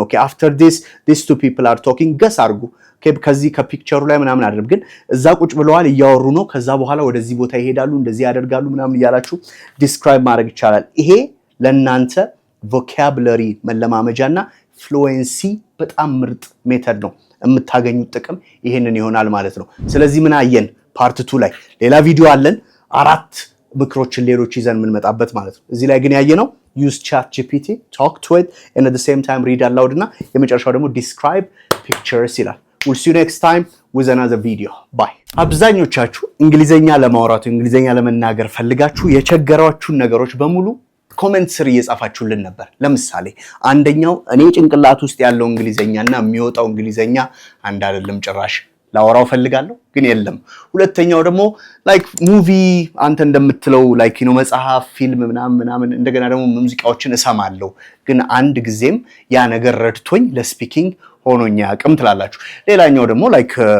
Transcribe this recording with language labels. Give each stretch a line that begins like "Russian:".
English: okay after this these two people are talking
Amharic: guess አድርጉ። ከዚህ ከፒክቸሩ ላይ ምናምን አይደለም፣ ግን እዛ ቁጭ ብለዋል እያወሩ ነው። ከዛ በኋላ ወደዚህ ቦታ ይሄዳሉ፣ እንደዚህ ያደርጋሉ ምናምን እያላችሁ ዲስክራይብ ማድረግ ይቻላል። ይሄ ለእናንተ ቮካብለሪ መለማመጃና ፍሉዌንሲ በጣም ምርጥ ሜተድ ነው። የምታገኙት ጥቅም ይሄንን ይሆናል ማለት ነው። ስለዚህ ምን አየን? ፓርት 2 ላይ ሌላ ቪዲዮ አለን፣ 4 ምክሮችን ሌሎች ይዘን የምንመጣበት ማለት ነው። እዚህ ላይ ግን ያየነው
English: use chat gpt, talk to it, and at the same time read aloud
Amharic: እና የመጨረሻው ደግሞ
English: describe pictures
Amharic: ይላል።
English: we'll see you next time with another video. bye.
Amharic: አብዛኞቻችሁ እንግሊዘኛ ለማውራት እንግሊዘኛ ለመናገር ፈልጋችሁ የቸገራችሁን ነገሮች በሙሉ ኮሜንት ስር እየጻፋችሁልን ነበር። ለምሳሌ አንደኛው እኔ ጭንቅላት ውስጥ ያለው እንግሊዘኛና የሚወጣው እንግሊዘኛ አንድ አይደለም ጭራሽ ላወራው ፈልጋለሁ ግን የለም። ሁለተኛው ደግሞ ላይክ ሙቪ አንተ እንደምትለው ላይክ መጽሐፍ፣ ፊልም ምናምን እንደገና ደግሞ ሙዚቃዎችን እሰማለሁ ግን አንድ ጊዜም ያ ነገር ረድቶኝ ለስፒኪንግ ሆኖኛ አቅም ትላላችሁ። ሌላኛው ደግሞ ላይክ